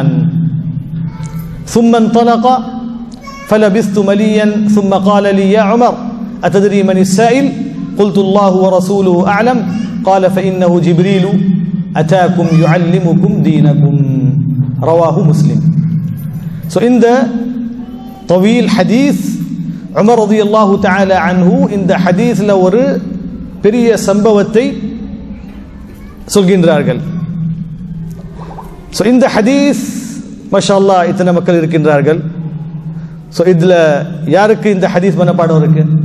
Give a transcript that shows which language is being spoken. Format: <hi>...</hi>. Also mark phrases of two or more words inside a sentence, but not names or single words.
<ar>ثم انطلق فلبثت مليا ثم قال لي يا عمر أتدري من السائل؟ قلت الله ورسوله أعلم. قال فإنه جبريل أتاكم يعلمكم دينكم. رواه مسلم.</ar> <en>So in the</en> <ar>طويل حديث</ar> <ta>உமர்</ta> <ar>رضي الله تعالى عنه</ar> <ta>இந்த ஹதீஸ்ல ஒரு பெரிய சம்பவத்தை சொல்கின்றார்கள். ஸோ இந்த ஹதீஸ் மாஷாஅல்லாஹ் இத்தனை மக்கள் இருக்கின்றார்கள். ஸோ இதுல யாருக்கு இந்த ஹதீஸ் மனப்பாடம் இருக்கு?</ta>